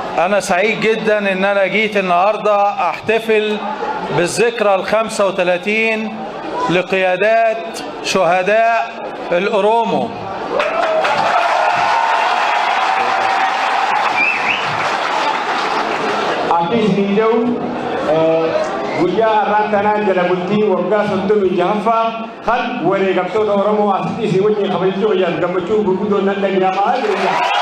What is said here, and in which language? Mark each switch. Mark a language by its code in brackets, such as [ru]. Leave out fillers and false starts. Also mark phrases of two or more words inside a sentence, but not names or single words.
[ar] أنا سعيد جدا إن أنا جيت النهاردة أحتفل بالذكرى ال35 لقيادات شهداء الأورومو. [om] guyyaa har'aan jala bultii waggaa 36ffaa kan wareegamtoota Oromoo asitti isin wajjin kabajachuu wayyaaf gammachuu gurguddoon nan dhaga'amaa jira.